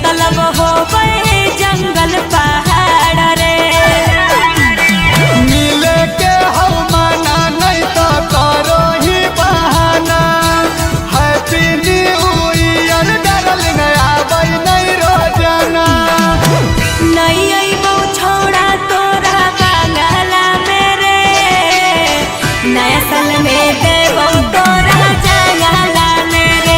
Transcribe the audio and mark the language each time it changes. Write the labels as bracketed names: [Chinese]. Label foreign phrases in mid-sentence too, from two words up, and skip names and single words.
[Hindi] अब हो गए जंगल पहाड़ रे। मिले के हम माना नहीं तो करो ही बहाना। [English] हैप्पी न्यू ईयर डार्लिंग [Angika] आबै नहीं रोजाना। नहीं अइबौ छौड़ा तोरा बांगला मेरे, नया साल में देबौ तोरा जंगला मेरे।